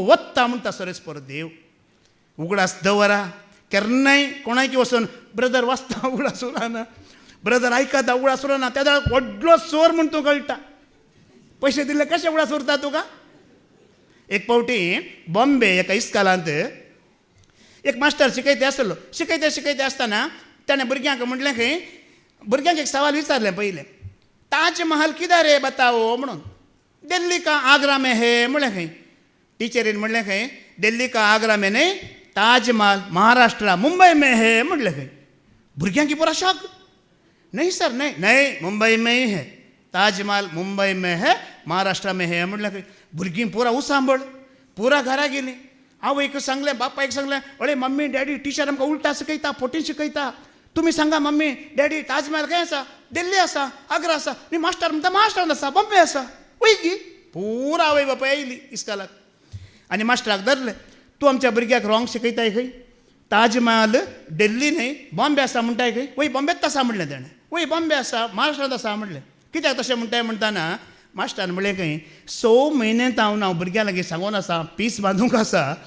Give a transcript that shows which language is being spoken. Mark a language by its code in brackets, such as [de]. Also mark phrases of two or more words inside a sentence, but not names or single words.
[kok] वत्ता म्हणटा सरेस्पर देव उगडास दवरा केन्नाय कोणाकी वचून ब्रदर वाचता उगडास उरना ब्रदर आयकता उगडास उरना त्या व्हडलो चोर म्हूण तूं कळटा पयशे दिल्ले कशे उगडास उरता तुका एक फावटी बॉम्बे एका इस्कालांत एक मास्टर शिकयता आसलो शिकयता आसतना ताणें भुरग्यांक म्हटलें खंय भुरग्यांक एक सवाल विचारलें पयलें [hi] ताज महल किधर रे बताओ [kok] म्हणून [hi] दिल्ली का आग्रा में है [kok] म्हणलें खंय टिचरीन म्हणलें खंय [hi] दिल्ली का आग्रा में [kok] न्हय [hi] ताज महल महाराष्ट्रा मुंबई में है [kok] म्हणलें खंय भुरग्यांक पुरा शॉक [hi] नहीं सर नहीं मुंबई में ही है ताजमहल मुंबई में है महाराष्ट्र में है [kok] म्हणलें खंय भुरगीं पुरा उसांबळ पुरा घरा गेलीं हांव एक सांगलें बापायक सांगलें अळे मम्मी डॅडी टिचर आमकां उलटा शिकयता फोटीन शिकयता तुमी सांगा मम्मी डॅडी ताजमहल खंय आसा दिल्ली आसा आग्रा आसा न्ही मास्टर म्हणटा महाराष्ट्रांत आसा बॉम्बे आसा वय गी पुरा आवय बापाय येयली इस्कालाक आनी मास्टराक धरलें तूं आमच्या भुरग्याक रॉंग शिकयताय खंय ताजमहल दिल्ली न्हय बॉम्बे आसा म्हणटाय खंय वय बॉम्बेत आसा म्हणलें ताणें वय बॉम्बे आसा महाराष्ट्रांत आसा म्हणलें कित्याक तशें म्हणटाय म्हणटाना मास्टर म्हणलें खंय 6 म्हयन्यांत हांव भुरग्यां लागीं सांगून आसा पीस बांदूंक आसा